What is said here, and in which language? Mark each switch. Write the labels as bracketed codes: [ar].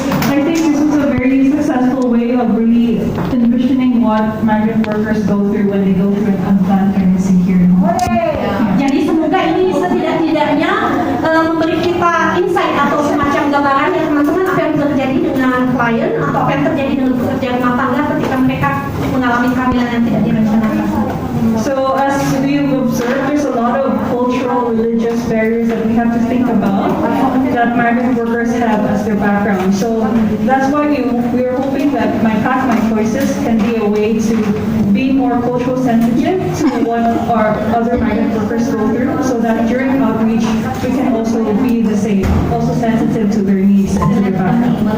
[en] I think this was a very successful way of really envisioning what migrant workers go through when they go through an unplanned pregnancy here in Hong Kong. [id] Jadi semoga ini setidak-tidaknya memberi kita insight atau semacam gambaran ya teman-teman, apa yang terjadi dengan klien atau apa yang terjadi dengan pekerja rumah tangga ketika mereka mengalami kehamilan yang tidak direncanakan. [en] So as we've observed, there's a lot of cultural, religious, religious barriers that we have to think about that migrant workers have as their background. So that's why we are hoping that My Path, My Choices can be a way to be more cultural sensitive to what our other migrant workers go through, so that during outreach we can also be the same, also sensitive to their needs and to their background.